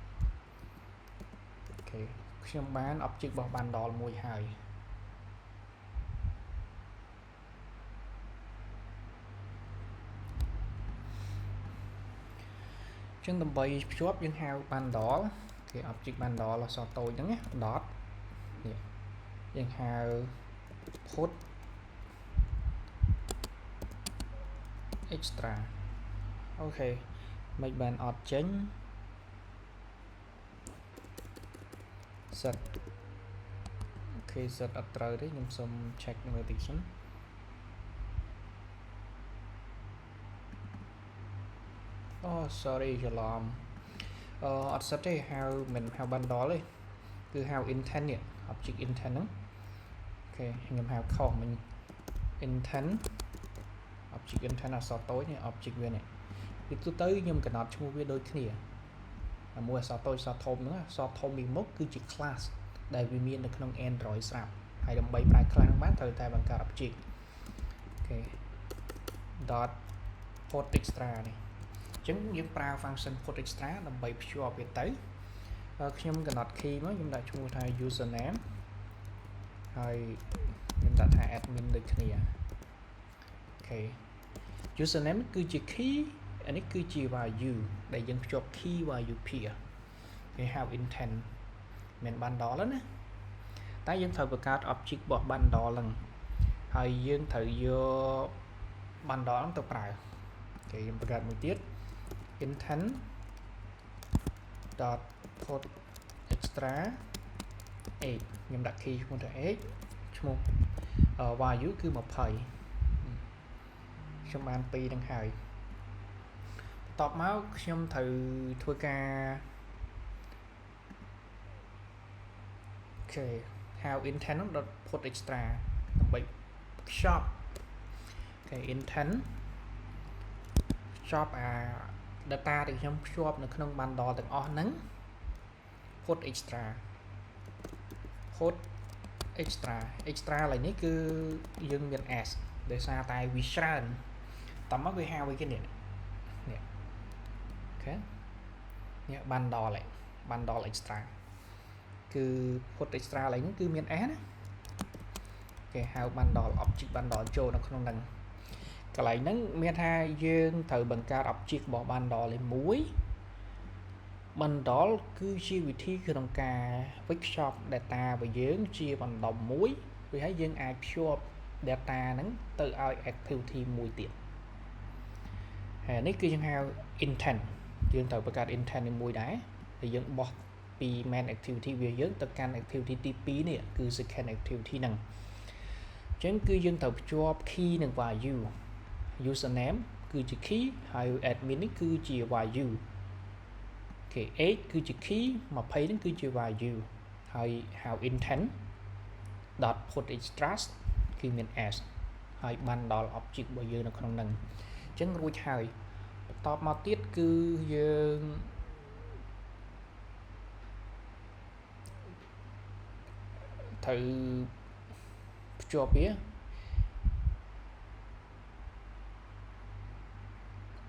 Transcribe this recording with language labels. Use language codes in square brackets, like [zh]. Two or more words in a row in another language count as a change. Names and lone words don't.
[km] អូខេខ្ញុំបាន object របស់ bundle មួយហើយចឹងដើម្បីភ្ជាប់យើងហៅ bundle គេ [en] object bundle [km] អក្សរតូចហ្នឹងណា dot នេះយើងហៅ put extra អូខេមិនបានអត់ចេញ set អូខេ set អត់ត្រូវទេខ្ញុំសុំ check មើលតិចសិន អូ sorry ច្រឡំអត់ set ទេហៅមិនហៅ bundle ទេគឺហៅ intent នេះ [en] object intent [km] ហ្នឹងអូខេខ្ញុំហៅខុសមិញ intent [en] object intent [km] អក្សរតូចនេះ object វានេះ ពីទូទៅខ្ញុំកំណត់ឈ្មោះវាដូចគ្នាមួយអក្សរតូចអក្សរធំហ្នឹងអក្សរធំពីមុខគឺជា class ដែលវាមាននៅក្នុង Android ស្រាប់ហើយដើម្បីប្រើ class ហ្នឹងបានត្រូវតែបង្កើត object អូខេ [en] dot put extra [km] នេះអញ្ចឹងយើងប្រើ [en] function put [km] extra ដើម្បីភ្ជាប់វាទៅខ្ញុំកំណត់ key មកខ្ញុំដាក់ឈ្មោះថា username ហើយខ្ញុំ ដាក់ថា admin ដូចគ្នាអូខេ username គឺជា key អានេះគឺជា value ដែលយើងភ្ជាប់ [en] key value pair [km] គេហៅ intent មិន bundle ណាតែយើងត្រូវបង្កើត object របស់ bundle ហ្នឹងហើយយើងត្រូវយក bundle ហ្នឹងទៅប្រើគេខ្ញុំបង្កើតមួយទៀត intent [en] dot put extra [km] 8 ខ្ញុំដាក់ key ឈ្មោះថា 8ឈ្មោះ value គឺ20 ខ្ញុំបាន2ហ្នឹងហើយបន្ទាប់មកខ្ញុំត្រូវធ្វើការអូខេហៅ intent ហ្នឹង [en] dot put extra [km] ដើម្បីខ្ចប់អូខេ intent ខ្ចប់អា data ដែលខ្ញុំភ្ជាប់នៅក្នុង bundle ទាំងអស់ហ្នឹង [en] put extra [km] extra ឡើយនេះគឺយើងមាន s ដោយសារតែវាច្រើនតោះមកវាហៅអីគេនេះអូខេនេះ [en] bundle extra [km] គឺ [en] put extra [km] ឡើយនេះគឺមាន s ណាគេហៅ bundle [en] object bundle [km] ចូលនៅក្នុងហ្នឹងកន្លែងហ្នឹងមានថាយើងត្រូវបង្កើត object របស់ bundle លេខ 1 bundle គឺជាវិធីក្នុងការវិខ្ចប់ data របស់យើងជាបណ្ដុំមួយវាហើយយើងអាចភ្ជាប់ data ហ្នឹងទៅឲ្យ activity មួយ ទៀតហើយនេះគឺយើងហៅ intent យើងត្រូវបង្កើត intent នេះមួយដែរហើយយើងបោះពី [en] main activity [km] វា យើងទៅកាន់ activity ទី2នេះគឺ [en] second activity [km] ហ្នឹងអញ្ចឹងគឺយើង ត្រូវភ្ជាប់ key និង value username គឺជា key ហើយ admin នេះ គឺជា value គេ 8 គឺជា key 20ហ្នឹងគឺជា value ហើយហៅ [en] intent dot put extra [km] គឺមាន s ហើយ [en] bundle object [km] របស់យើងនៅក្នុងហ្នឹងអញ្ចឹងរួចហើយបន្តមកទៀតគឺយើងត្រូវភ្ជាប់វា